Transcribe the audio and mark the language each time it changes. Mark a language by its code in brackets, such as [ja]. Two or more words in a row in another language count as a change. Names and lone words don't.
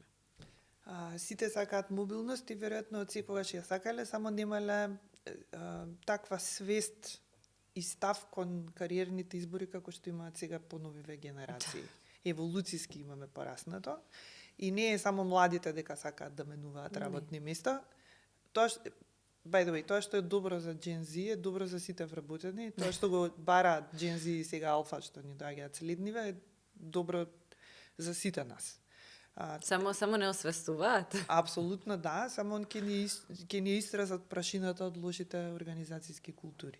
[mk] Сите сакаат мобилност и веројатно од секогаш ја сакале, само немале таква свест и став кон кариерните избори како што имаат сега поновиве генерации. Еволуцијски имаме пораснато и не е само младите дека сакаат да менуваат работни места. Тоа [en] by the way, [mk] тоа што е добро за Gen Z е добро за сите вработени, тоа што го бараат Gen Z и сега алфа што ни доаѓаат следниве е добро за сите нас. Само не освестуваат. Апсолутно да, само ќе ни истразат прашината од лошите организацијски култури.